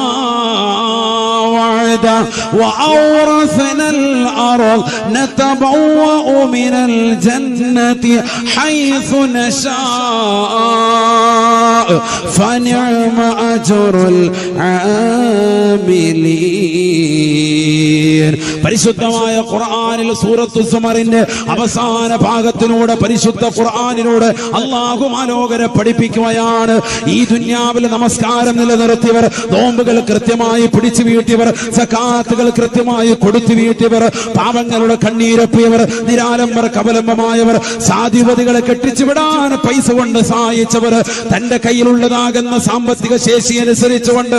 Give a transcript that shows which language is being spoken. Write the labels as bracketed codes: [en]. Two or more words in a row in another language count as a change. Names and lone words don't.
[ar] وعده وأورثنا الأرض نتبوأ من الجنة حيث نشاء فنعم أجر العاملين. [ml] പരിശുദ്ധമായ ഖുർആനിൽ സൂറത്തു സുമറിന്റെ അവസാന ഭാഗത്തിലൂടെ പരിശുദ്ധ ഖുർആനിലൂടെ അല്ലാഹു മാലോകരെ പഠിപ്പിക്കുകയാണ്. ഈ ദുനിയാവിൽ നമസ്കാരം നിലനിർത്തിയവർ, നോമ്പുകൾ കൃത്യമായി പിടിച്ചു വീട്ടിയവർ, സകാത്തുകൾ കൃത്യമായി കൊടുത്തു വീട്ടിയവർ, പാവങ്ങളുടെ കണ്ണീരൊപ്പിയവർ, നിരാലംബർ കവലംബമായവർ, സാധുവതികളെ കെട്ടിച്ചു വിടാൻ പൈസ കൊണ്ട് സഹായിച്ചവർ, തന്റെ കയ്യിലുള്ളതാകുന്ന സാമ്പത്തിക ശേഷി അനുസരിച്ചുകൊണ്ട്